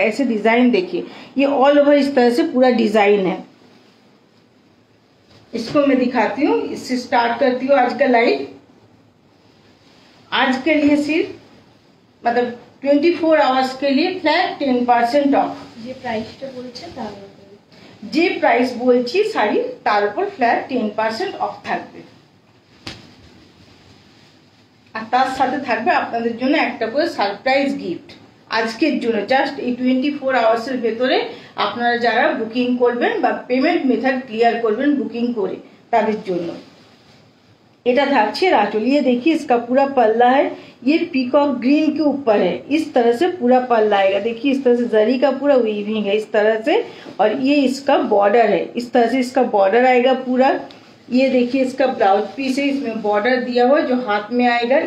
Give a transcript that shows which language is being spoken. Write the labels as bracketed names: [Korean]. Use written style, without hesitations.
[Hindi] ऐसे डिजाइन देखिए, ये ऑल ओवर इस तरह से पूरा डिजाइन है। इसको मैं दिखाती हूँ, इससे स्टार्ट करती हूँ आज का लाइव। आज के लिए सिर्फ मतलब 24 आवर्स के लिए फ्लैट 10% ऑफ। [Bangla] যে প্রাইসটা বলছে তার উপরে, যে প্রাইস বলছি শাড়ি তার উপর ফ্ল্যাট 10% অফ থাকবে। আর তার সাথে থাকবে আপনাদের জন্য একটা করে সারপ্রাইজ গিফট আজকের জন্য। জাস্ট এই 24 আওয়ার্সের ভেতরে আপনারা যারা বুকিং করবেন বা পেমেন্ট মেথড ক্লিয়ার করবেন বুকিং করে, তাদের জন্য এটা থাকছে राचोल। [Hindi] ये देखिए इसका पूरा पल्ला है, ये पीकॉक ग्रीन के ऊपर है। इस तरह से पूरा पल्ला आएगा। देखिए इस तरह से जरी का पूरा वीविंग है इस तरह से, और ये इसका बॉर्डर है। इस तरह से इसका बॉर्डर आएगा पूरा। ये देखिए इसका ब्लाउज पीस है, इसमें बॉर्डर दिया हुआ जो हाथ में आएगा।